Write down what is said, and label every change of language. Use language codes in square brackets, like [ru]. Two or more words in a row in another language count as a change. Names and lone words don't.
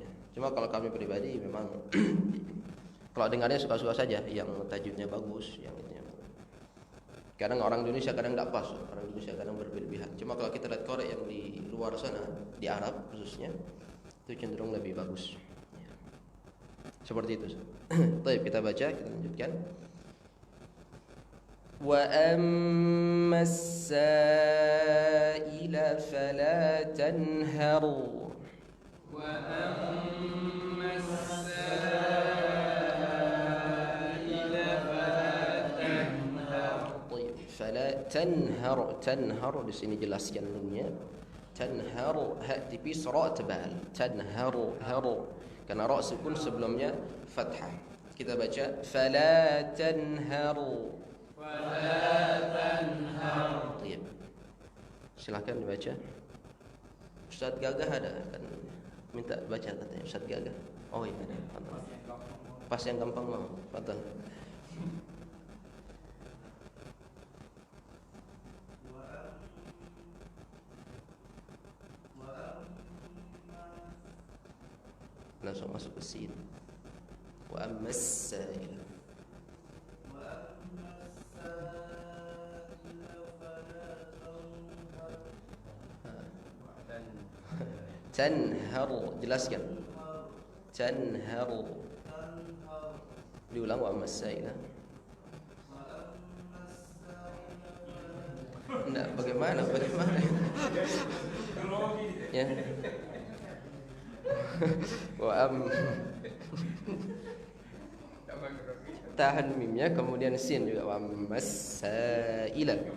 [id] Cuma kalau kami pribadi memang kalau dengarnya suka-suka saja, yang tajwidnya bagus, yang itunya. Kadang orang Indonesia kadang tidak pas, orang Indonesia kadang berlebihan. Cuma kalau kita lihat korek yang di luar sana, di Arab khususnya, itu cenderung lebih bagus. Ya. Seperti itu. Baik, kita baca, kita lanjutkan. [ar] وأما السائل فلا تنهر. وأما [id] tanhar di sini jelaskan nunnya. Tanhar ha tipis, ra tebal. Tanharu haru. Karena ra sukun sebelumnya fathah. Kita baca [ar] فلا تنهر. فلا تنهر. [id] Baik. Silakan dibaca. Ustaz Gagah ada kan minta baca katanya Ustaz Gagah. Oh iya ada. Pas yang gampang mau. Fadhal. Langsung masuk ke sin. [ar] وأما السائل. [id] Tanhar, jelaskan. Tanhar. Diulang [ar] وأما السائل. [id] Enggak, bagaimana? Ya. Tahan mimnya, kemudian sin juga [ar] وأما السائل.